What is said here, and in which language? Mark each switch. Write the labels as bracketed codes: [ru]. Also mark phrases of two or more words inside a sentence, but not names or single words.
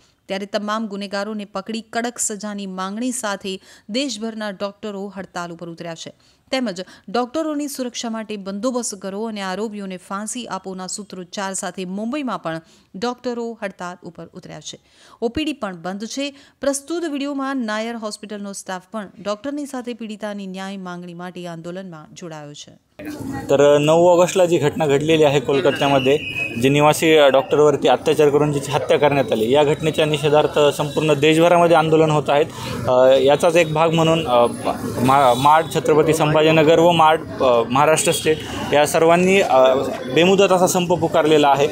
[gu] ત્યારે તમામ ગુનેગારોને પકડી કડક સજાની માંગણી સાથે દેશભરના ડોક્ટરો હડતાલ ઉપર ઉતર્યા છે। તેમજ ડોક્ટરોની સુરક્ષા માટે બંદોબસ્ત કરો અને આરોપીઓને ફાંસી આપોના સૂત્રોચ્ચાર સાથે મુંબઈમાં પણ ડોક્ટરો હડતાલ ઉપર ઉતર્યા છે। ઓપીડી પણ બંધ છે। પ્રસ્તુત વિડીયોમાં નાયર હોસ્પિટલનો સ્ટાફ પણ ડોક્ટરની સાથે पीडिताની न्याय मागणी માટે आंदोलનમાં જોડાયો છે। [mr] तर 9 ऑगस्टला जी घटना घडलेली आहे कोलकात्यामध्ये, जे निवासी डॉक्टरवरती अत्याचार करून जिची हत्या करण्यात आली, या घटनेच्या निषेधार्थ संपूर्ण देशभरामध्ये आंदोलन होत आहेत। याचाच एक भाग म्हणून माड छत्रपती संभाजीनगर व माड महाराष्ट्र स्टेट या सर्वांनी बेमुदत असा संप पुकारलेला आहे।